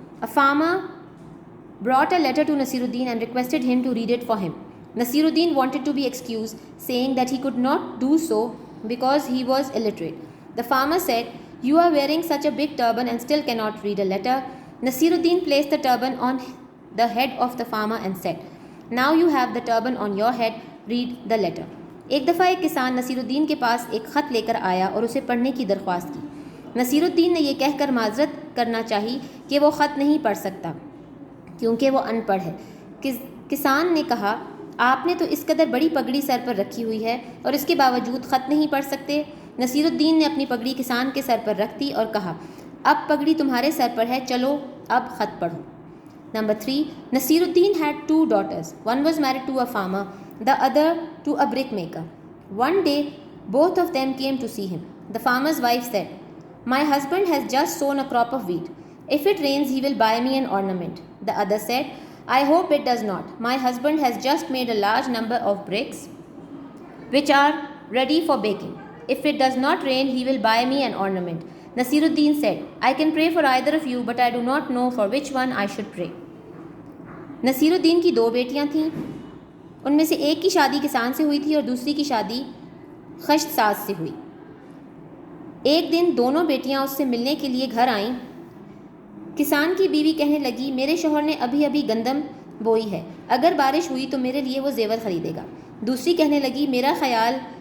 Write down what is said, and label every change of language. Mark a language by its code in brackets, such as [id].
[en] A farmer brought a letter to Nasiruddin and requested him to read it for him. Nasiruddin wanted to be excused, saying that he could not do so because he was illiterate. The farmer said, "You are wearing such a big turban and still cannot read a letter." Nasiruddin placed the turban on the head of the farmer and said, "Now you have the turban on your head, read the letter." [ur] ایک دفعہ ایک کسان نصیر الدین کے پاس ایک خط لے کر آیا اور اسے پڑھنے کی درخواست کی۔ نصیر الدین نے یہ کہہ کر معذرت کرنا چاہی کہ وہ خط نہیں پڑھ سکتا کیونکہ وہ ان پڑھ ہے۔ کسان نے کہا، آپ نے تو اس قدر بڑی پگڑی سر پر رکھی ہوئی ہے اور اس کے باوجود خط نہیں پڑھ سکتے؟ نصیر الدین نے اپنی پگڑی کسان کے سر پر رکھ دی اور کہا، اب پگڑی تمہارے سر پر ہے، چلو اب خط پڑھو۔ [en] Number 3. Nasiruddin had 2 daughters. One was married to a farmer, the other to a brickmaker. One day, both of them came to see him. The farmer's wife said, "My husband has just sown a crop of wheat. If it rains, he will buy me an ornament." The other said, "I hope it does not. My husband has just made a large number of bricks which are ready for baking. If it does not rain, he will buy me an ornament." Nasiruddin said, "I can pray for either of you, but I do not know for which one I should pray." [ur] Naseer الدین کی 2 بیٹیاں تھیں، ان میں سے ایک کی شادی کسان سے ہوئی تھی اور دوسری کی شادی خشت ساز سے ہوئی۔ ایک دن دونوں بیٹیاں اس سے ملنے کے لیے گھر آئیں۔ کسان کی بیوی کہنے لگی، میرے شوہر نے ابھی ابھی گندم بوئی ہے، اگر بارش ہوئی تو میرے لیے وہ زیور خریدے گا۔ دوسری کہنے لگی، میرے خیال